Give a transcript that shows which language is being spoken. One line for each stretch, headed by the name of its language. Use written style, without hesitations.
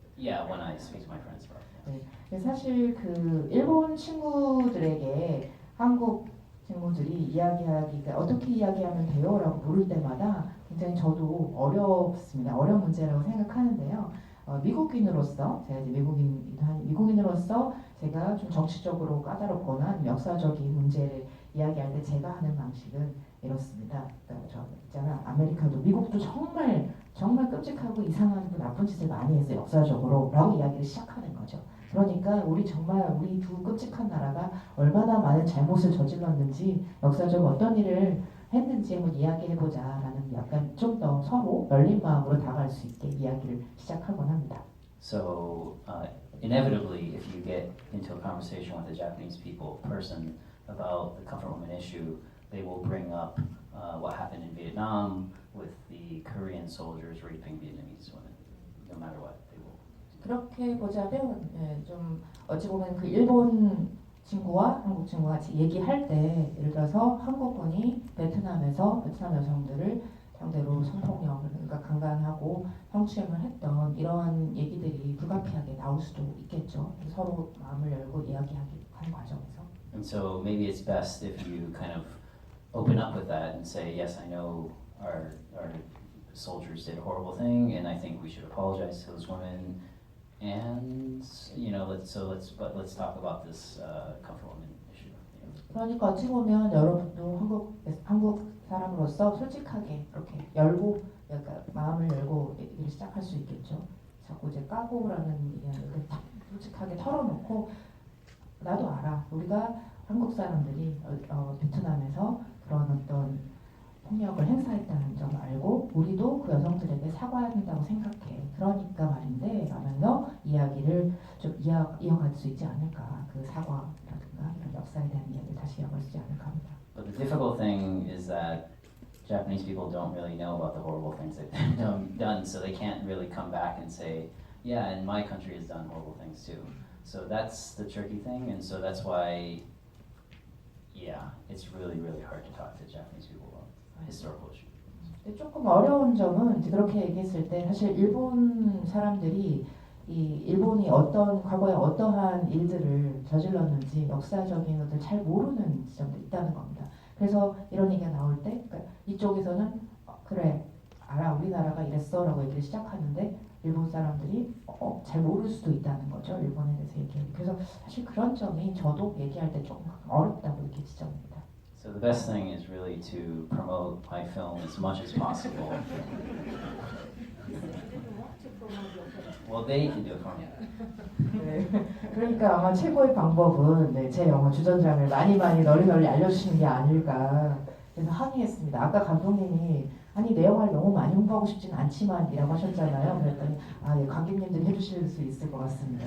English: Yeah, when I speak to my friends about it.
Korean: 네, 사실 그 일본 친구들에게 한국 친구들이 이야기하기가 어떻게 이야기하면 돼요라고 물을 때마다 굉장히 저도 어렵습니다. 어려운 문제라고 생각하는데요. 미국인으로서 제가 이제 미국인으로서 제가 좀 정치적으로 까다롭거나 역사적인 문제를 이야기할 때 제가 하는 방식은 이렇습니다. 그러니까 저 있잖아 아메리카도 미국도 정말 끔찍하고 이상하고 나쁜 짓을 많이 했어요 역사적으로라고 이야기를 시작하는 거죠. 그러니까 우리 두 끔찍한 나라가 얼마나 많은 잘못을 저질렀는지 역사적으로 어떤 일을 했는지 한번 이야기해보자라는 약간 좀 더 서로 열린 마음으로 다가갈 수 있게 이야기를 시작하곤 합니다.
English: So inevitably, if you get into a conversation with a Japanese person about the comfort woman issue, they will bring up what happened in Vietnam with the Korean soldiers raping Vietnamese women. No matter what, they will.
Korean: 그렇게 보자면 좀 어찌 보면 그 일본 친구와 한국 친구가 같이 얘기할 때 예를 들어서 한국군이 베트남 여성들을 상대로 성폭력을 그러니까 강간하고 성추행을 했던 이러한 얘기들이 불가피하게 나올 수도 있겠죠. 서로 마음을 열고 이야기하는 과정에서.
English: And so maybe it's best if you kind of open up with that and say, yes, I know our soldiers did a horrible thing, and I think we should apologize to those women. And you know, let's talk about this comfort woman issue. You know?
Korean: 그러니까 어찌 보면 여러분도 한국 사람으로서 솔직하게 이렇게 열고 그러니까 마음을 열고 얘기를 시작할 수 있겠죠. 자꾸 이제 까고라는 이야기를 솔직하게 털어놓고 나도 알아. 우리가 한국 사람들이 베트남에서 그런 어떤 폭력을 행사했다는 점을 알고 우리도 그 여성들에게 사과해야 한다고 생각해. 그러니까 말인데 라면서 이야기를 좀 이어갈 수 있지 않을까. 그 사과라든가 이런 역사에 대한 이야기를 다시 이어갈 수 있지 않을까 합니다.
English: But the difficult thing is that Japanese people don't really know about the horrible things that they've done, so they can't really come back and say, yeah, and my country has done horrible things too. So that's the tricky thing, and so that's why, yeah, it's really, really hard to talk to Japanese people about historical issues.
Korean: 조금 어려운 점은 이제 그렇게 얘기했을 때 사실 일본 사람들이 이 일본이 과거에 어떠한 일들을 저질렀는지 역사적인 것들 잘 모르는 지점도 있다는 겁니다. 그래서 이런 얘기가 나올 때 그러니까 이쪽에서는 그래 알아 우리나라가 이랬어라고 얘기를 시작하는데 일본 사람들이 잘 모를 수도 있다는 거죠. 일본에 대해서 얘기하는. 그래서 사실 그런 점이 저도 얘기할 때 조금 어렵다고 느낀 지점입니다.
English: So the best thing is really to promote my film as much as possible. Well, they can do it for me.
Korean: 네, 그러니까 아마 최고의 방법은 제 영화 주전장을 많이 널리 알려주시는 게 아닐까. 그래서 항의했습니다. 아까 감독님이 아니 내 영화를 너무 많이 홍보하고 싶지는 않지만 이라고 하셨잖아요. 그랬더니 예, 관객님들이 해주실 수 있을 것 같습니다.